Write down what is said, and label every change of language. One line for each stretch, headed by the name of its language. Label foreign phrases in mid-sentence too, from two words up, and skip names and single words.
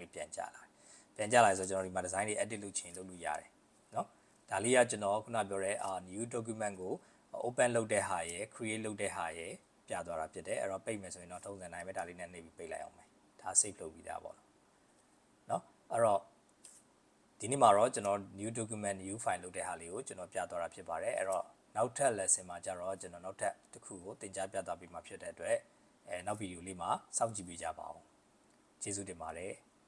Burmese: လေးပြန်ကြလာဆိုကျွန်တော်ဒီမှာ design လေး edit လုပ်ချင်လုပ်လို့ရတယ်เนาะဒါလေးကကျွန်တော်ခုနပြောတဲ့
English: new document
Burmese: ကို open လုပ်တဲ့ဟာရယ် create လုပ်တဲ့ဟာရယ်ပြသွားတာဖြစ်တယ်အဲ့တော့ပိတ်မယ်ဆိုရင်တော့ထုံးစံတိုင်းပဲဒါလေးနဲ့နှိပ်ပြီးပိတ်လိုက်အောင်မယ်ဒါ save လုပ်ပြီးသားပေါ့เนาะအဲ့တော့ဒီနေ့မှာတော့ကျွန်တော်
English: new document new file
Burmese: လုပ်တဲ့ဟာလေးကိုကျွန်တော်ပြသွားတာဖြစ်ပါတယ်အဲ့တော့နောက်ထပ် lesson မှာကျတော့ကျွန်တော်နောက်ထပ်တစ်ခုကိုသင်ကြားပြသပေးမှာဖြစ်တဲ့အတွက်နောက်ဗီဒီယိုလေးမှာစောင့်ကြည့်ပေးကြပါဦးကျေးဇူးတင်ပါတယ်